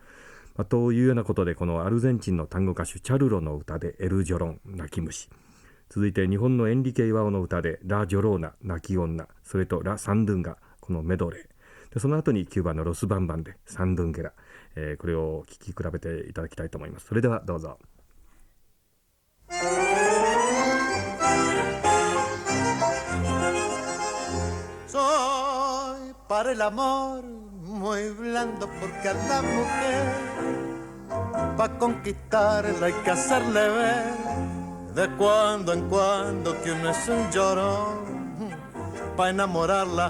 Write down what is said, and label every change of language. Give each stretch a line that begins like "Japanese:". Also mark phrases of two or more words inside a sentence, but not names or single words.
Japanese: というようなことで、このアルゼンチンの単語歌手チャルロの歌でエル・ジョロン、泣き虫、続いて日本のエンリケ・イワオの歌でラ・ジョローナ、泣き女、それとラ・サンドゥンガ、このメドレーで、その後にキューバのロスバンバンでサンドゥンゲラ、これを聴き比べていただきたいと思います。それではどうぞ。
Spanish: Soy para el amor muy blando, porque a la mujer pa' conquistarla hay que hacerle ver de cuando en cuando que uno es un llorón pa' enamorarla.